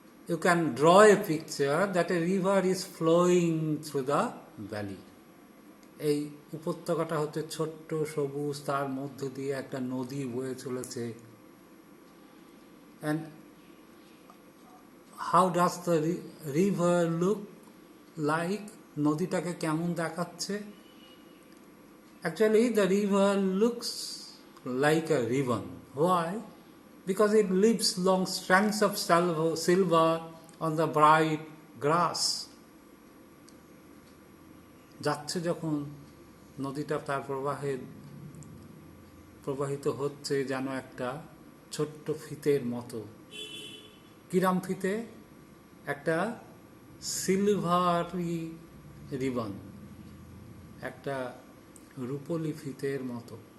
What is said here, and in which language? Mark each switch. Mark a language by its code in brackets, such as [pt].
[en] You can draw a picture that a river is flowing through the valley. [bn] এই উপত্যকাটা হচ্ছে ছোট্ট সবুজ, তার মধ্য দিয়ে একটা নদী বয়ে চলেছে। [en] And how does the river look like? [bn] নদীটাকে কেমন দেখাচ্ছে? [en] Actually, the river looks like a ribbon. Why? Because it leaves long strands of silver on the bright grass. [bn] যাচ্ছে যখন নদীটা তার প্রবাহিত হচ্ছে যেন একটা ছোট্ট ফিতের মতো। কিরাম ফিতে? একটা সিলভারি রিবন, একটা রূপলি ফিতের মতো।